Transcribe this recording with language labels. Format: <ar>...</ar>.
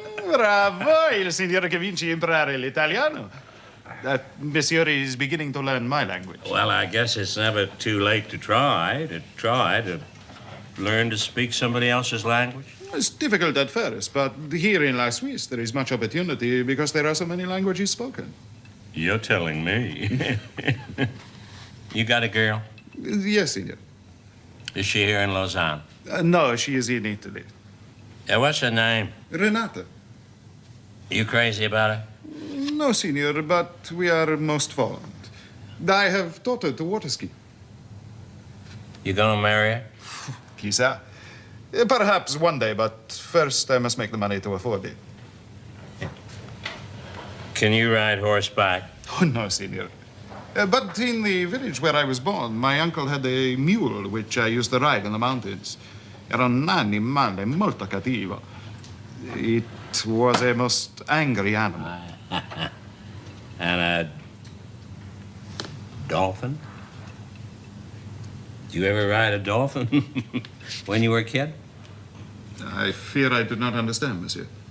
<it>Bravo, il signore che vince a imparare l'italiano.</it> <en>Monsieur is beginning to learn my language. Well, I guess it's never too late to try to learn to speak somebody else's language. It's difficult at first, but here in La Suisse there is much opportunity because there are so many languages spoken. You're telling me. You got a girl? Yes, signor. Is she here in Lausanne? No, she is in Italy. What's her name? Renata. You crazy about her? No, signor, but we are most fond. I have taught her to water ski. You gonna marry her?</en> <it>Chissà.</it> <en>Perhaps one day, but first I must make the money to afford it. Can you ride horseback? Oh, no, signor. But in the village where I was born, my uncle had a mule which I used to ride in the mountains.</en> <it>Era un animale molto cattivo.</it> <en>It was a most angry animal. And a dolphin? Did you ever ride a dolphin when you were a kid? I fear I do not understand, monsieur.</en>